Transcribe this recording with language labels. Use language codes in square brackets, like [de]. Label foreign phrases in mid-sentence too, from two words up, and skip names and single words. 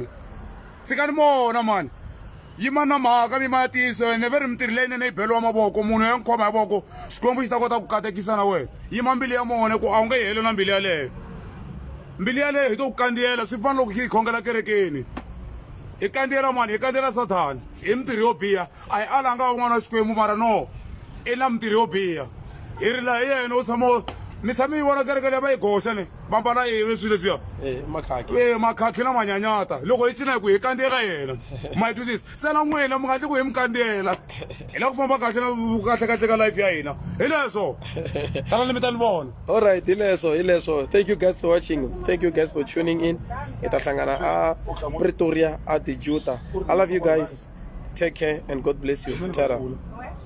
[ts] tshikani mona mani yimani na mhaka mi ma ya tiyiso ene ve ri mintirhi leyinene yi beliwa mavoko munhu ya n'wi khoma hi voko xikwembu xi ta kota ku katekisa na wena yima mbilu ya mona ku a wu nge yi heli na mbilu yaleyo mbilu yaleyo hi to ku kandziyela swi fana loko hi khongela kerekeni hi kandziyela mani hi kandziyela sathani hi mintirhi yo biha a hi alanga un'wana wa xikwembu mara no i na mintirhi yo biha hi ri laha hi yena u tshama mi tshame yi vona kereke leyi va yi goxa ne va mbala yini swilo leswiya makhaki makhakhi na manyanyata loko hi cina hi ku hi kandziyela yena ma yi twisisa se na n'wina mi nga tli ku hi mi kandziyela hi la ku famba kahle kahle ka life ya hina hi leswo tanani mi ta ni vona [en] alright [ts] hi leswo [en] thank you guys for watching thank you guys for tuning in [ts] hi ta hlangana a Pretoria a Dijuta [en] I love you guys take care and God bless you tara